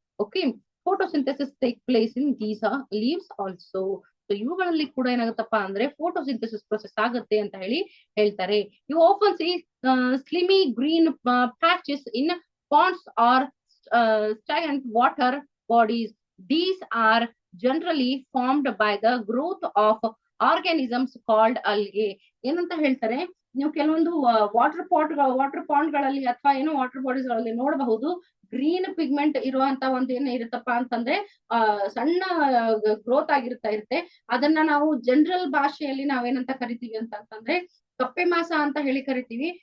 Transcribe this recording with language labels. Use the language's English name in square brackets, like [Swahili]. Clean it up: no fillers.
[English] Okay, photosynthesis take place in these leaves also. [Kannada] So ಇವುಗಳಲ್ಲಿ ಕೂಡ ಏನಾಗುತ್ತಪ್ಪ ಅಂದ್ರೆ ಫೋಟೋಸಿಂಥೆಸಿಸ್ ಪ್ರೊಸೆಸ್ ಆಗುತ್ತೆ ಅಂತ ಹೇಳಿ ಹೇಳ್ತಾರೆ. [English] You often see slimy green patches in ponds or stagnant water bodies. These are generally formed by the growth of organisms called algae. [Kannada] ಏನಂತ ಹೇಳ್ತಾರೆ, ನೀವು ಕೆಲವೊಂದು ವಾಟರ್ ಪಾಂಡ್ ಗಳಲ್ಲಿ ಅಥವಾ ಏನೋ ವಾಟರ್ ಬಾಡೀಸ್ ಗಳಲ್ಲಿ ನೋಡಬಹುದು, ಗ್ರೀನ್ ಪಿಗ್ಮೆಂಟ್ ಇರುವಂತ ಒಂದು ಏನ್ ಇರುತ್ತಪ್ಪ ಅಂತಂದ್ರೆ ಸಣ್ಣ ಗ್ರೋತ್ ಆಗಿರ್ತಾ ಇರುತ್ತೆ. ಅದನ್ನ ನಾವು ಜನರಲ್ ಭಾಷೆಯಲ್ಲಿ ನಾವೇನಂತ ಕರಿತೀವಿ ಅಂತಂದ್ರೆ ಕಪ್ಪೆ ಮಾಸ ಅಂತ ಹೇಳಿ ಕರಿತೀವಿ.